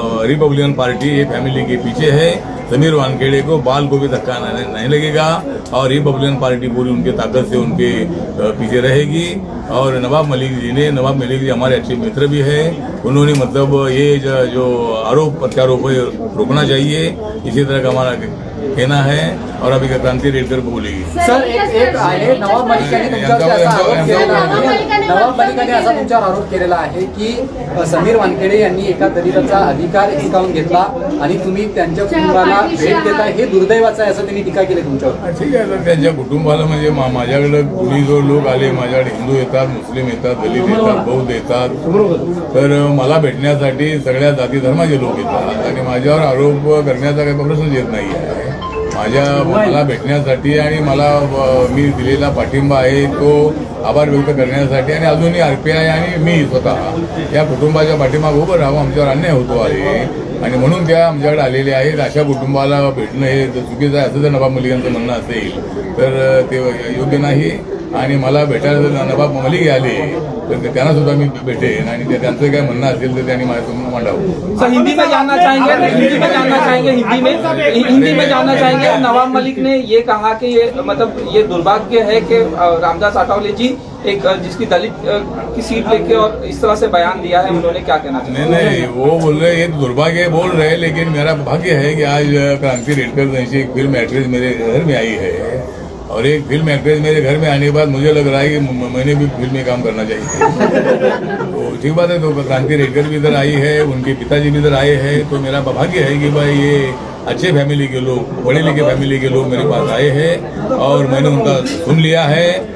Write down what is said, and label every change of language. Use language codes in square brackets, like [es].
[hi] Republican party ये family के पीछे है समीर वानखेड़े को बाल को भी धक्का नहीं लगेगा और रिपब्लिकन पार्टी पूरी उनके ताकत से उनके पीछे रहेगी और नवाब मलिक जी हमारे अच्छे मित्र भी है उन्होंने मतलब ये जो आरोप प्रत्यारोप है रोकना चाहिए इसी तरह का हमारा कहना है और अभी क्रांति रेडकर बोलेगी [mr] सर एक आहे नवाब मलिकाने असा तुमच्यावर आरोप केलेला आहे की समीर वानखेड़े यांनी एका दलिताचा अधिकार हिसकावून घेतला आणि तुम्ही त्यांच्या कुटुंबाला भेट देताय हे दुर्दैवाचं आहे असं त्यांनी टीका केली तुमच्यावर ठीक आहे तर त्यांच्या कुटुंबाला म्हणजे माझ्याकडे कुणी जो लोक आले माझ्याकडे हिंदू येतात मुस्लिम येतात दलित येतात बौद्ध येतात तर मला भेटण्यासाठी सगळ्या जाती धर्माचे लोक येतात आणि माझ्यावर आरोप करण्याचा काही प्रश्नच येत नाही आहे मला भेटण्यासाठी आणि मला मी दिलेला पाठिंबा आहे तो आभार व्यक्त करण्यासाठी आणि अजूनही RPI आणि मी स्वतः या कुटुंबाच्या पाठिंबाला उभं राहावं आमच्यावर अन्याय होतो आहे आणि म्हणून त्या आमच्याकडे आलेले आहेत अशा कुटुंबाला भेटणं हे चुकीचं आहे असं जर नवाब मलिकांचं म्हणणं असेल तर ते योग्य नाही आणि मला भेटायला जर नवाब मलिक आले तर त्यांना सुद्धा मी भेटेन आणि त्यांचं काय म्हणणं असेल तर त्यांनी माझ्यासमोर मांडावं [hi] सर हिंदी में जानना चाहेंगे नवाब मलिक ने ये कहा कि ये मतलब ये दुर्भाग्य है कि रामदास आठवले जी एक जिसकी दलित की सीट लेके और इस तरह से बयान दिया है उन्होंने क्या कहना चाहिए नहीं वो बोल रहे ये दुर्भाग्य बोल रहे लेकिन मेरा भाग्य है कि आज क्रांति रेडकर जैसी एक फिल्म एक्ट्रेस मेरे घर में आई है और एक फिल्म एक्ट्रेस मेरे घर में आने के बाद मुझे लग रहा है कि मैंने भी फिल्म में काम करना चाहिए तो ठीक बात है तो क्रांति रेडकर भी इधर आई है उनके पिताजी भी इधर आए हैं तो मेरा भाग्य है कि भाई ये अच्छे फैमिली के लोग पढ़े लिखे फैमिली के लोग मेरे पास आए हैं और मैंने उनका सुन लिया है